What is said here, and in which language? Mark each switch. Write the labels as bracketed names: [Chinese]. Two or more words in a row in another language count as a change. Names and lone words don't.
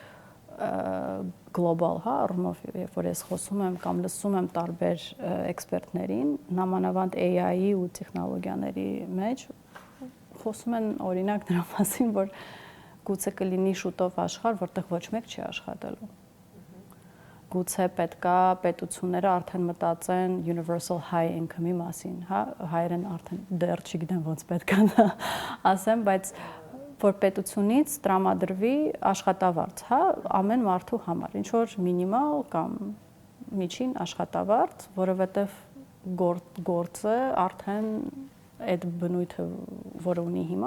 [Armenian] գլոբալ, հա, առումով, երբ որ ես խոսում եմ կամ լսում եմ տարբեր էքսպերտներին, նամանավանդ AI-ի ու տեխնոլոգիաների մեջ խոսում են օրինակ դրա մասին, որ գուցե կլինի շուտով աշխարհ, որտեղ ոչ մեկ չի աշխատելու։ Գուցե պետքա պետությունները արդեն մտածեն [English] universal high income- [Armenian] ի մասին, հա, հայերեն արդեն դեռ չգիտեմ ոնց պետքա ասեմ, բայց որ պետությունից տրամադրվի աշխատավարձ, հա, ամեն մարդու համար, ինչ որ մինիմալ կամ միջին աշխատավարձ, որովհետև գործը արդեն այդ բնույթը, որը ունի հիմա,